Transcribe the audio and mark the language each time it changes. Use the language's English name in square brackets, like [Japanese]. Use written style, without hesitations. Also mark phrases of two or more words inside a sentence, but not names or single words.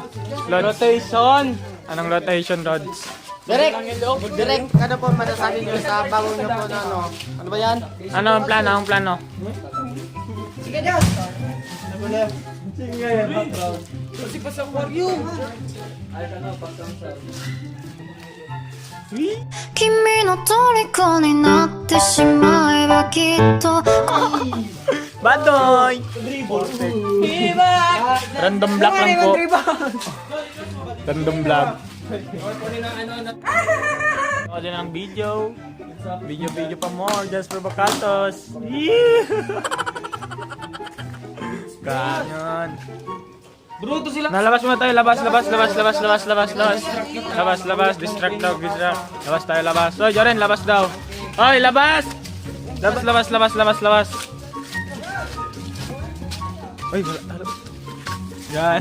[Filipino] Rotation. Anong rotation rods? Derek, ano po masasabi niyo sa bago niyo po na ano? Ano ba yan? Ano ang plano? Ang plano? Kasi pa sa aquarium. [Japanese] 君の虜になってしまえばきっと [Filipino] Badoy! Random block lang po. Random vlog. Ako din ang video. Video pa more. [English] Just for [Filipino] Bacatos. Ganyan. Bruto sila. Nalabas muna tayo. Labas. Distract. Labas tayo. Oy, Joren, labas daw. Oy, labas! Labas. Oy, yan.